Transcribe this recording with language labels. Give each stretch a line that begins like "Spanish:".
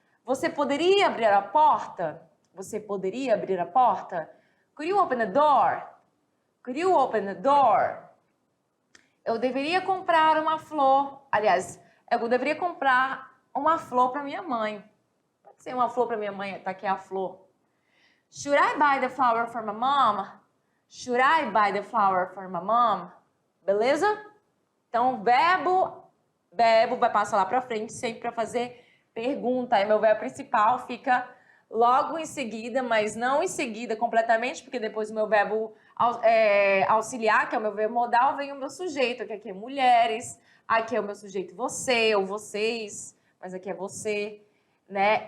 Portuguese: Você poderia abrir a porta? Você poderia abrir a porta?
English: Could you open the door? Could you open the door?
Portuguese: Eu deveria comprar uma flor. Aliás, eu deveria comprar uma flor para minha mãe. Pode ser uma flor para minha mãe. Tá aqui a flor.
English: Should I buy the flower for my mom? Should I buy the flower for my mom?
Portuguese: Beleza? Então, verbo vai passar lá para frente sempre para fazer pergunta. Aí meu verbo principal fica logo em seguida, mas não em seguida completamente, porque depois o meu verbo auxiliar, que é o meu verbo modal, vem o meu sujeito, que aqui é mulheres, aqui é o meu sujeito você ou vocês, mas aqui é você, né?